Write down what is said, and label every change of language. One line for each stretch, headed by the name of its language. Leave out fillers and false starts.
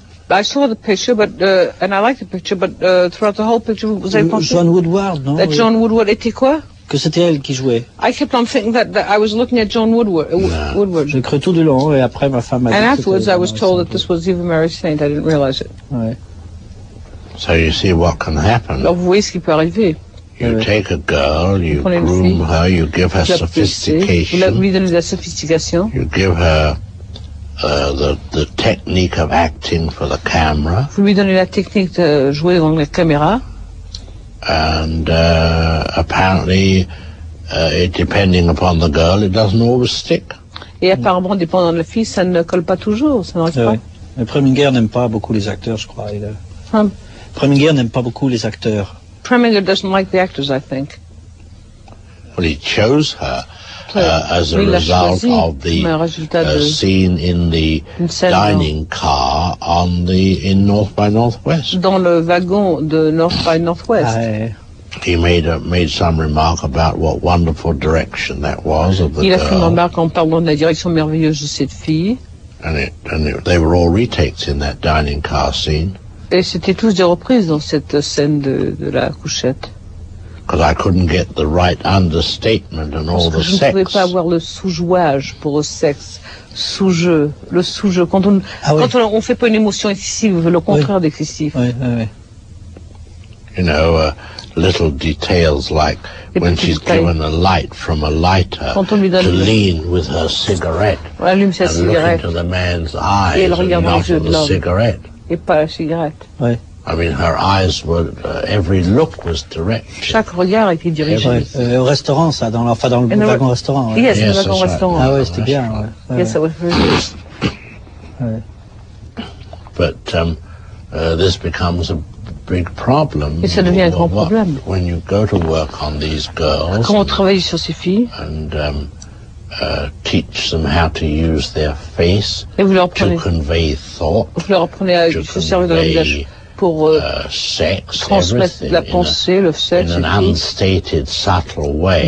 English: I saw the picture, and I liked the picture, but throughout the whole picture,
French: vous avez pensé? John Woodward, non? John Woodward était quoi? Que c'était elle qui jouait.
English: I kept on thinking that I was looking at John Woodward.
French: J'ai cru tout du long, et après ma femme m'a dit.
English: And afterwards, I was told that this was Eva Marie Saint. I didn't realize it.
French: Ouais.
English: So you see what can happen.
French: Alors vous voyez ce qui peut arriver.
English: You take a girl, you groom her, you give her sophistication.
French: Vous lui donnez de la sophistication.
English: You give her the technique of acting for the camera.
French: Vous lui donnez la technique de jouer dans la caméra.
English: And apparently, depending upon the girl, it doesn't always stick.
French: Et apparemment, dépendant de la fille, ça ne colle pas toujours, ça n'arrive pas. Mais Preminger n'aime pas beaucoup les acteurs, je crois. Preminger n'aime pas beaucoup les acteurs.
English: Preminger doesn't like the actors, I think. Well, he chose her as a result of the scene in the dining car in North by Northwest.
French: Dans le wagon de North by Northwest.
English: He made some remark about what wonderful direction that was of the girl.
French: Il a fait une remarque en parlant de la direction merveilleuse de cette fille.
English: And they were all retakes in that dining car scene.
French: Et c'était tous des reprises dans cette scène de la couchette.
English: Because I couldn't get the right understatement and all the sex.
French: Je ne pouvais pas avoir le sous-jouage pour le sexe, sous-jeu, le sous-jeu. Quand on fait pas une émotion excessive, le contraire d'excessif. Oui, oui, oui.
English: You know, little details like when she's given a light from a lighter to lean with her cigarette and look into the man's eyes and not at the cigarette.
French: Et pas la cigarette. Oui.
English: I mean, her eyes were, every look was direct.
French: Chaque regard était dirigé. Au restaurant, ça, dans le wagon-restaurant. Yes, le wagon-restaurant. Ah ouais, c'était bien. Ouais.
English: Yes, that was very good. But this becomes a big problem.
French: Et ça devient un grand problème.
English: When you go to work on these girls.
French: Quand on travaille sur ces filles.
English: And teach them how to use their face to convey thought.
French: Vous leur apprenez à se servir de leur visage pour transmettre la pensée, le sexe,
English: in an unstated, subtle way.